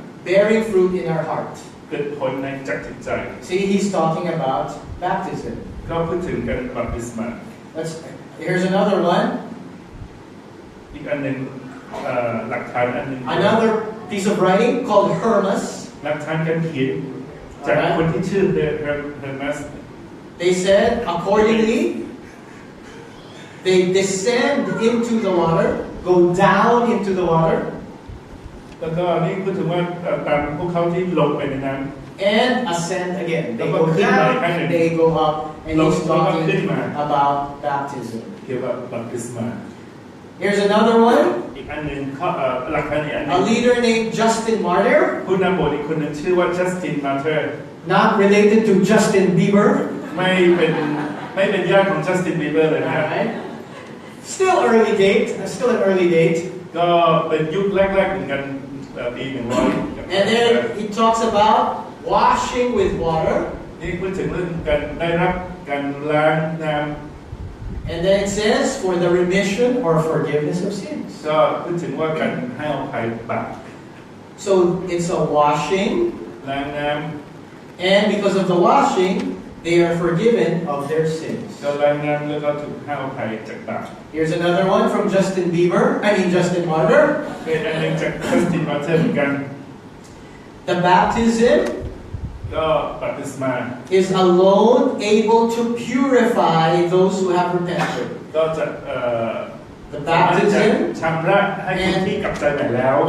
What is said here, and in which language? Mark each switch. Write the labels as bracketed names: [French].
[English] bearing fruit in our heart. [Thai] เกิดผลในจากจิตใจ [English] See, he's talking about baptism. [Thai] ก็พูดถึงการบัพติศมา [English] Here's another one. [Thai] อีกอันหนึ่งหลักฐานอันหนึ่ง [English] Another piece of writing called Hermas. [Thai] หลักฐานการเขียนจากคนที่ชื่อเฮอร์มัส [English] They said, accordingly, they descend into the water, go down into the water, [Thai] แล้วก็นี่พูดถึงว่าตามพวกเขาที่ลงไปในน้ำ [English] and ascend again. They go down and they go up. And he's talking about baptism. [Thai] เกี่ยวกับบัพติศมา [English] Here's another one. [Thai] อีกอันหนึ่งหลักฐานอีกอันหนึ่ [English] A [Thai] ง [English] leader named Justin Martyr, [Thai] ผู้นำโบสถ์อีกคนหนึ่งชื่อว่าจัสตินมาเธอร์ [English] not related to Justin Bieber. [Thai] ไม่เป็นญาติของจัสตินบีเบอร์เลยนะ [English] Alright. Still early date. Still an early date. [Thai] ก็เป็นยุคแรกๆเหมือนกันปี100 [English] And then he talks about washing with water. [Thai] นี่พูดถึงเรื่องการได้รับการล้างน้ [English] And then it says for the remission or forgiveness of sins. [Thai] ำก็พูดถึงว่าการให้อภัยบาป [English] So it's a washing, [Thai] ล้างน้ [English] and because of the washing, they are forgiven of their sins. [Thai] ำก็ล้างน้ำแล้วก็ถูกให้อภัยจากบาป [English] Here's another one from Justin Martyr. [Thai] เป็นอันหนึ่งจากจัสตินมาเธอร์เหมือนกัน [English] The baptism [Thai] ก็บัพติศมา [English] is alone able to purify those who have repented. [Thai] ก็จะ [English] The baptism, [Thai] ชำระให้คนที่กลับใจใหม่แล้ว